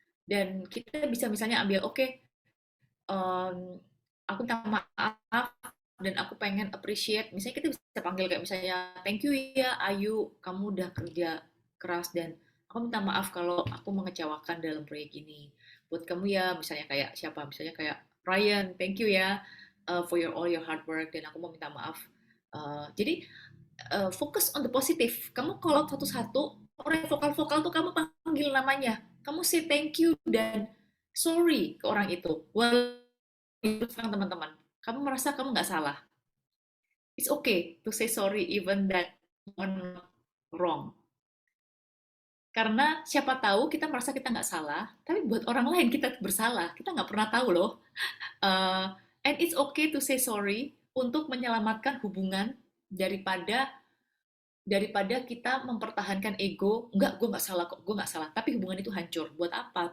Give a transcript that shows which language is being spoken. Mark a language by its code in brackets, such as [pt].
[id] Dan kita bisa misalnya ambil, oke, aku minta maaf dan aku pengen appreciate, misalnya kita bisa panggil kayak misalnya thank you ya Ayu, kamu udah kerja keras dan aku minta maaf kalau aku mengecewakan dalam proyek ini buat kamu ya, misalnya kayak siapa, misalnya kayak Ryan, thank you ya [en] for all your hard work [id] dan aku mau minta maaf. Jadi fokus on the positif. Kamu kalau satu-satu orang yang vokal-vokal tuh kamu panggil namanya, kamu [en] say thank you [id] dan sorry ke orang itu. Walaupun teman-teman, kamu merasa kamu nggak salah. [en] It's okay to say sorry even that one wrong. [id] Karena siapa tahu kita merasa kita nggak salah, tapi buat orang lain kita bersalah. Kita nggak pernah tahu loh. [en] And it's okay to say sorry [id] untuk menyelamatkan hubungan daripada daripada kita mempertahankan ego, enggak, gue nggak salah kok, gue nggak salah, tapi hubungan itu hancur. Buat apa?